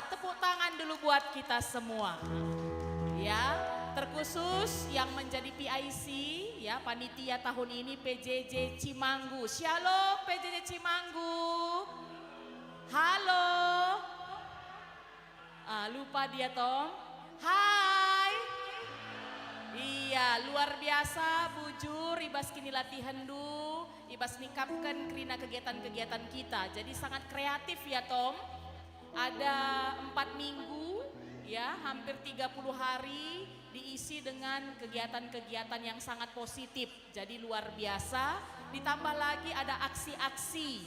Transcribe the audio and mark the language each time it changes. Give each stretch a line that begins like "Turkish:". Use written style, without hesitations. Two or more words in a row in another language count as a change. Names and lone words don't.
Indonesian: Tepuk tangan dulu buat kita semua. Ya, terkhusus yang menjadi PIC ya, panitia tahun ini PJJ Cimanggu. Shalom PJJ Cimanggu. Halo. Lupa dia Tom. Hai.
Batak Karo: Iya,
Indonesian: luar biasa
Batak Karo: bujur ibas kini latihan du, ibas nikapkan kerina kegiatan-kegiatan kita.
Indonesian: Jadi sangat kreatif ya Tom. Ada 4 minggu ya, hampir 30 hari diisi dengan kegiatan-kegiatan yang sangat positif. Jadi luar biasa, ditambah lagi ada aksi-aksi.